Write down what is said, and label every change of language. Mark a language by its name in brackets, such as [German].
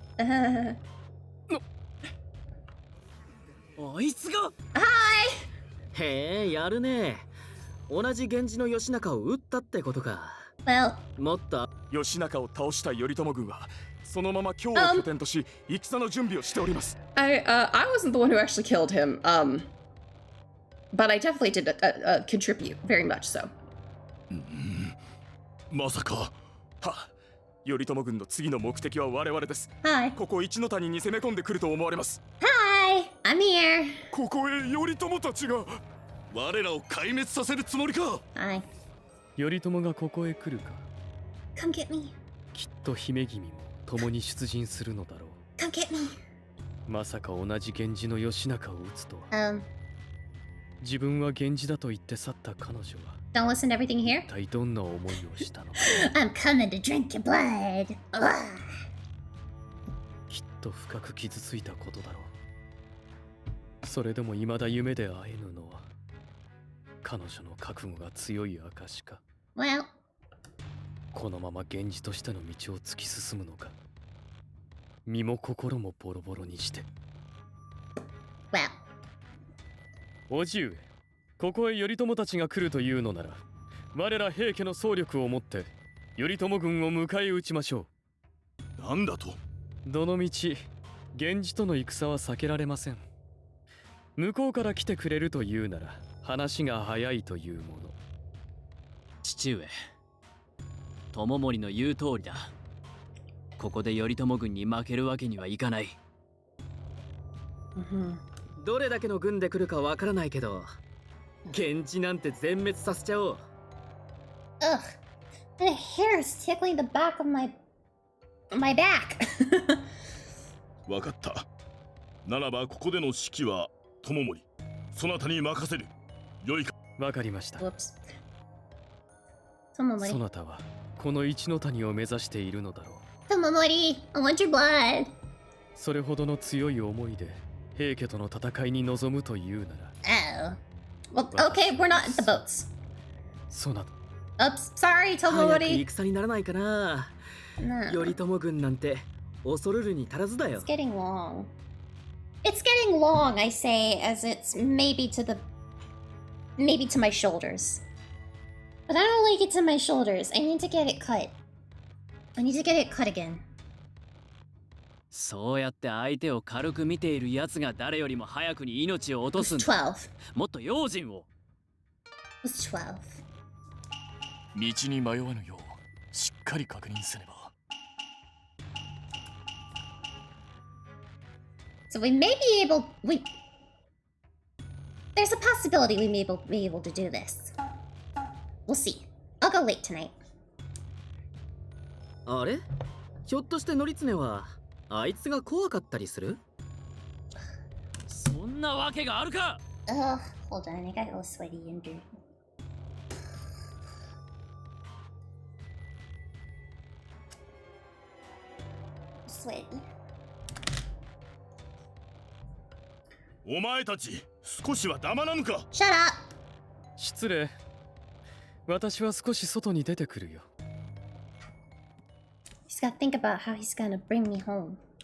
[Japanese] あいつが？へえ、やるね。同じ源氏の義仲を撃ったってことか。 [English] Well, [Japanese] もっと義仲を倒した頼朝軍はそのまま京を拠点とし戦の準備をしております。 [English] I wasn't the one who actually killed him. But I definitely did contribute very much so. [Japanese] まさか。は、頼朝軍の次の目的は我々です。 [English] Hi. [Japanese] ここ一ノ谷に攻め込んでくると思われます。 [English] Hi, I'm here. [Japanese] ここへ頼朝たちが。我らを壊滅させるつもりか。 [English] Hi. [Japanese] 頼朝がここへ来るか。 [English] Come get me. [Japanese] きっと姫君も共に出陣するのだろう。 [English] Come get me. [Japanese] まさか同じ源氏の義仲を討つとは。自分は源氏だと言って去った彼女は [English] Don't listen to everything here. [Japanese] 一体どんな思いをしたのか。 [English] I'm coming to drink your blood. [Japanese] きっと深く傷ついたことだろう。それでも未だ夢で会えぬのは彼女の覚悟が強い証か。 [English] Well, [Japanese] このまま源氏としての道を突き進むのか、身も心もボロボロにして。 [English] well. [Japanese] 叔父上、ここへ頼朝たちが来るというのなら、我ら平家の総力をもって頼朝軍を迎え撃ちましょう。なんだと。どの道源氏との戦は避けられません。向こうから来てくれるというなら話が早いというもの。父上、知盛の言う通りだ。ここで頼朝軍に負けるわけにはいかない。どれだけの軍で来るかわからないけど、源氏なんて全滅させちゃおう。 [English] Ugh, the hair is tickling the back of my back. [Japanese] わかった。ならばここでの指揮は知盛、そなたに任せる。良いか。わかりました。 [English] Whoops. [Japanese] そなたはこの一の谷を目指しているのだろう。 [English] Tomomori, I want your blood. [Japanese] それほどの強い思いで平家との戦いに臨むというなら。 [English] Oh. Well, okay, we're not at the boats. [Japanese] そな [English] た。Oops, sorry, Tomomori. [Japanese] 戦にならないかな。頼朝軍なんて恐るるに足らずだよ。 [English] It's getting long. It's getting long, I say, as it's maybe to my shoulders. But I don't like it to my shoulders. I need to get it cut. I need to get it cut again. [Japanese] そうやって相手を軽く見ている奴が誰よりも早くに命を落とすんだ。 [English] 12. [Japanese] もっと用心を。 [English] It was 12. [Japanese] 道に迷わぬようしっかり確認せねば。 [English] So we may be able. There's a possibility we may be able to do this. We'll see. I'll go late tonight. [Japanese] あれ？ひょっとして則常はあいつが怖かったりする？そんなわけがあるか。 [English] Hold on. I got all sweaty and dirty. Sweaty. [Japanese] お前たち少しは黙らぬか。 [English] Shut up! [Japanese] 失礼。私は少し外に出てくるよ。 [English] He's got to think about how he's gonna bring me home.